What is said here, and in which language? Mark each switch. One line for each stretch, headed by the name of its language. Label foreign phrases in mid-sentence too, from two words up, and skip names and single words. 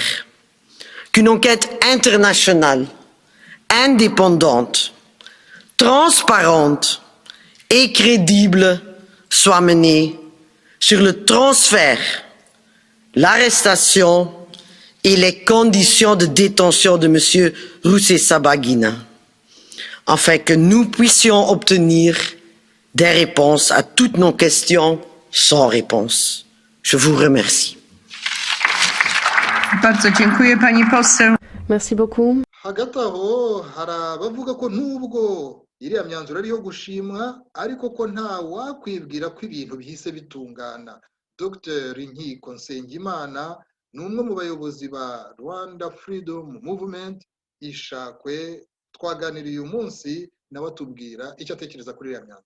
French: Qu'une enquête internationale, indépendante, transparente et crédible soit menée sur le transfert, l'arrestation et les conditions de détention de M. Rusesabagina, afin que nous puissions obtenir des réponses à toutes nos questions sans réponse. Je vous remercie.
Polish: Bardzo dziękuję, pani poseł.
French: Merci beaucoup.
Kinyarwanda: hagati aho hari abavuga ko nubwo iriya myanzuro ari iyo gushimwa ariko ko nta wakwibwira ko ibintu bihise bitungana. Dr Nkiko Nsengimana ni umwe mu bayobozi ba Rwanda Freedom Movement Ishakwe, twaganiriye uyu munsi nawe atubwira icyo atekereza kuri iriya myanzuro.